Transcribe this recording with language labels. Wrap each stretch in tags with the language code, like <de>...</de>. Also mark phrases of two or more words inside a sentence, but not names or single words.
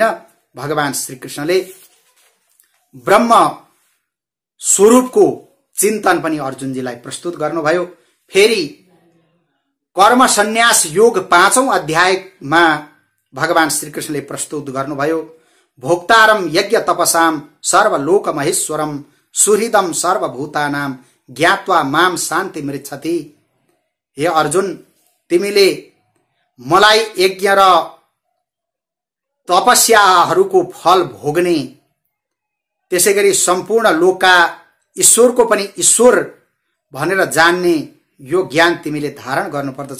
<ne>भगवान श्रीकृष्णले ब्रह्म स्वरूपको चिन्तन पनि अर्जुनजीलाई प्रस्तुत गर्नुभयो। फेरि कर्म सन्यास योग 5औं अध्यायमा भगवान श्रीकृष्णले प्रस्तुत गर्नुभयो।</ne> <sa>भोक्तारम यज्ञ तपसाम सर्वलोक महेश्वरम सुहृदम सर्वभूतानाम ज्ञात्वा माम शान्ति मृच्छति।</sa> <ne>हे अर्जुन, तिमीले मलाई यज्ञ र तपस्याहरूको फल भोग्ने, त्यसैगरी सम्पूर्ण लोकका ईश्वरको पनि ईश्वर भनेर जान्ने यो ज्ञान तिमीले धारण गर्नुपर्दछ।</ne>